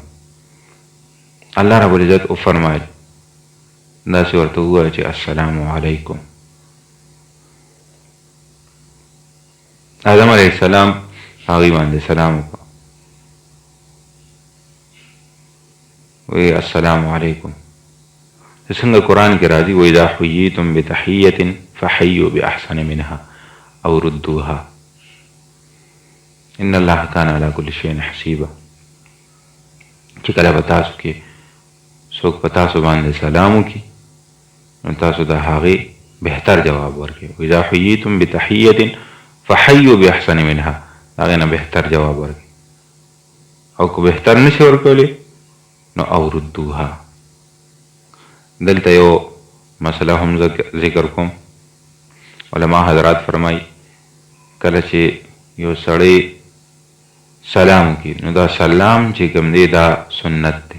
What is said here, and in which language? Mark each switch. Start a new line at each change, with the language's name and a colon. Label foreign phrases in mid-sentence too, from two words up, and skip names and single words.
Arabic: الله رب العزت
Pashto: وفرمایل داسې ورته ووایه چې
Arabic: السلام علیکم.
Pashto: آدم
Arabic: علیه السلام
Pashto: هغې باندې سلام وکړه، وی
Arabic: السلام علیکم.
Pashto: څنګه قرآن کې راځي:
Arabic: وإذا حييتم بتحية فحيوا بأحسن منها أو ردوها إن الله كان على كل شيء حسيبا.
Pashto: چې کله په تاسو کې څوک په تاسو باندې سلام وکړي نو تاسو د هغې بهتر جواب ورکړئ.
Arabic: وإذا حييتم بتحية فحيوا بأحسن منها،
Pashto: هغې نه بهتر جواب ورکړئ. او که بهتر نشي ورکولی نو
Arabic: او ردوها.
Pashto: دلته یو مسله هم ذکر کوم. علما حضرات فرمایي کله چې یو سړی سلام وکړي نو دا سلام چې کوم دی دا سنت دی.